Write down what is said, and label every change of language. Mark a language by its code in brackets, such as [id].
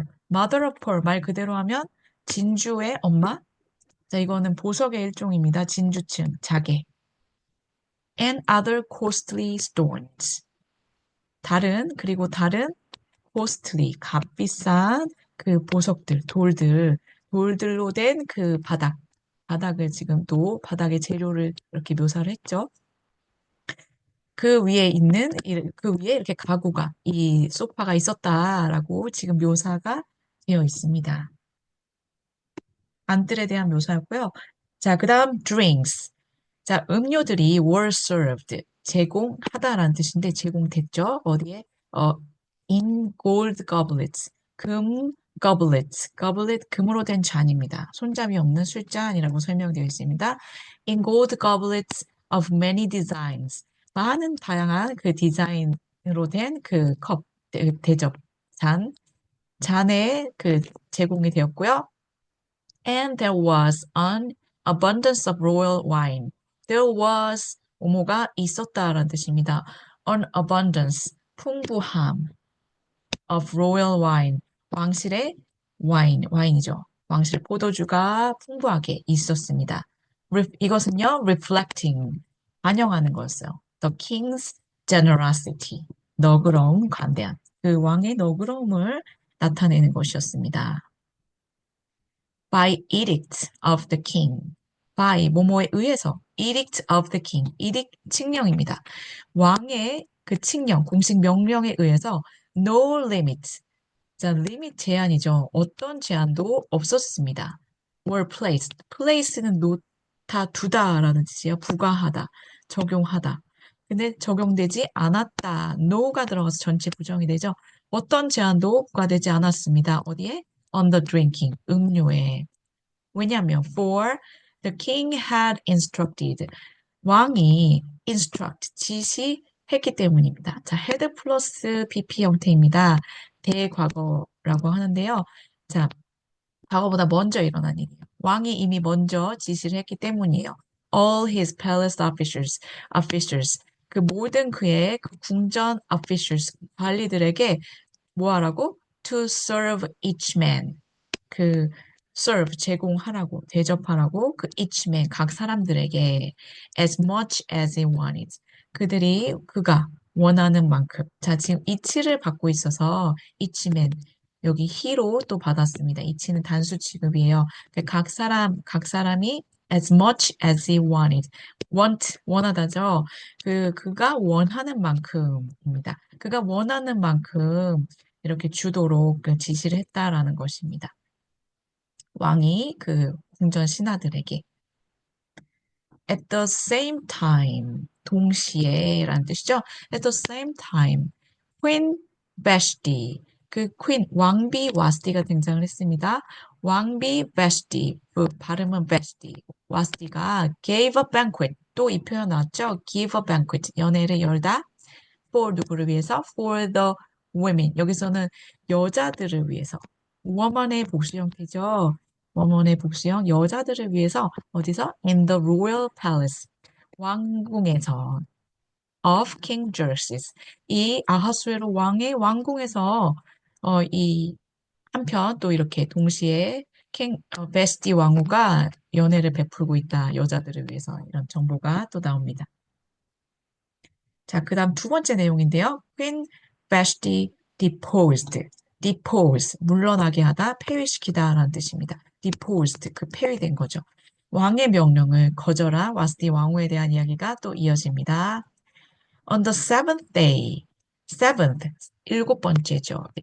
[en] mother of pearl [ko] 말 그대로 하면 진주의 엄마. 자, 이거는 보석의 일종입니다. 진주층, 자개. [en] and other costly stones. [ko] 그리고 다른 costly, 값비싼 그 보석들, 돌들로 된 그 바닥을 지금 또 바닥의 재료를 이렇게 묘사를 했죠. 그 위에 이렇게 가구가, 이 소파가 있었다라고 지금 묘사가 되어 있습니다. 안뜰에 대한 묘사였고요. 자, 그 다음 drinks. 자, 음료들이 [en] were served. [ko] 제공하다라는 뜻인데 제공됐죠. 어디에? [en] in gold goblets. [ko] 금 goblet, 금으로 된 잔입니다. 손잡이 없는 술잔이라고 설명되어 있습니다. [en] in gold goblets of many designs. [ko] 많은 다양한 그 디자인으로 된 그 컵, 대접, 잔에 그 제공이 되었고요. [en] And there was an abundance of royal wine. There was, [ko] 오모가 있었다라는 뜻입니다. [en] An abundance, [ko] 풍부함 [en] of royal wine. [ko] 왕실의 와인이죠. 왕실 포도주가 풍부하게 있었습니다. 이것은요, [en] reflecting, [ko] 반영하는 거였어요. [en] The king's generosity, [ko] 너그러움, 관대함. 그 왕의 너그러움을 나타내는 것이었습니다. [en] By edict of the king. by [ko] 뭐뭐에 의해서 [en] edict of the king. [ko] edict 칙령입니다. 왕의 그 칙령, 공식 명령에 의해서 [en] no limit. [ko] 자, limit 제한이죠. 어떤 제한도 없었습니다. [en] were placed. [ko] place는 놓다, 두다라는 뜻이에요. 부과하다, 적용하다. 근데 적용되지 않았다. no가 들어가서 전체 부정이 되죠. 어떤 제한도 부과되지 않았습니다. 어디에? [en] on the drinking. [ko] 음료에. 왜냐하면 [en] for the king had instructed. [ko] 왕이 instruct, 지시했기 때문입니다. 자, had 플러스 BP 형태입니다. 대과거라고 하는데요. 자, 과거보다 먼저 일어난 일이에요. 왕이 이미 먼저 지시를 했기 때문이에요. [en] All his palace officers, [ko] 그 모든 그의 그 궁전 officers, 관리들에게 뭐 하라고? [en] To serve each man. [ko] 그 serve 제공하라고 대접하라고 그 each man 각 사람들에게 [en] as much as he wanted [ko] 그들이 그가 원하는 만큼 자 지금 each를 받고 있어서 each man 여기 he로 또 받았습니다. each는 단수 취급이에요. 각 사람이 [en] as much as he wanted [ko] 원하다죠. 그가 원하는 만큼입니다. 그가 원하는 만큼 이렇게 주도록 그 지시를 했다라는 것입니다. 왕이 그 궁전 신하들에게 at the same time 동시에 라는 뜻이죠. [en] at the same time Queen Vashti [ko] 그 queen 왕비 와스티가 등장을 했습니다. 왕비 Vashti 그 발음은 Vashti 와스티가 [en] gave a banquet [ko] 또 이 표현 나왔죠. [en] give a banquet [ko] 연회를 열다 for 누구를 위해서 [en] for the women [ko] 여기서는 여자들을 위해서 woman의 복수 형태죠. woman의 복수형 여자들을 위해서 어디서 [en] in the royal palace [ko] 왕궁에서 of King Xerxes 이 아하수에로 왕의 왕궁에서 이 한편 또 이렇게 동시에 베스티 왕후가 연애를 베풀고 있다 여자들을 위해서 이런 정보가 또 나옵니다. 자, 그 다음 두 번째 내용인데요. [en] Queen Vashti deposed. [ko] depose, 물러나게 하다, 폐위시키다 라는 뜻입니다. deposed, 그 폐위된 거죠. 왕의 명령을 거절한 와스티 왕후에 대한 이야기가 또 이어집니다. [en] On the seventh day, seventh, [ko] 일곱 번째죠.